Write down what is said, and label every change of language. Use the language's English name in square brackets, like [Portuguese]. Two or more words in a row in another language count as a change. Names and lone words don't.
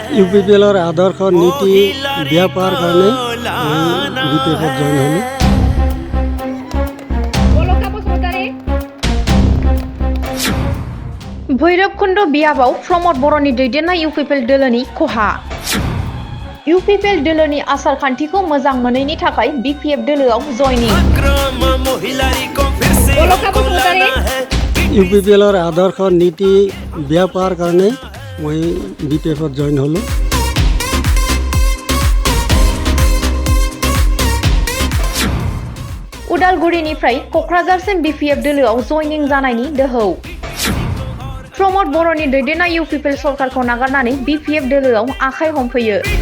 [Assamese] ইউপিপিএলৰ আদৰ্শ নীতি বেয়া পোৱাৰ কাৰণে বিপিএফত জইন হ'লোঁ। [Bodo] भैरबकुंड बियाबाव प्रमद बर'नि दैदेननाय इउपिपिएल दोलोनि खहा। इउपिपिएल दोलोनि आसार खान्थिखौ मोजां मोनैनि थाखाय बिपिएफ दोलोआव जयनिं। [Assamese] ইউপিপিএলৰ আদৰ্শ নীতি বেয়া পোৱাৰ কাৰণে মই বিপিএফত জইন হ'লোঁ। [Bodo] उदालगुरिनिफ्राय क'क्राझारसिम बिपिएफ दोलोआव जयनिं जानायनि दोहौ। प्रमद बर'नि दैदेननाय इउपिपिएल सरकारखौ नागारनानै बिपिएफ दोलोआव आखाइ हमफैयो।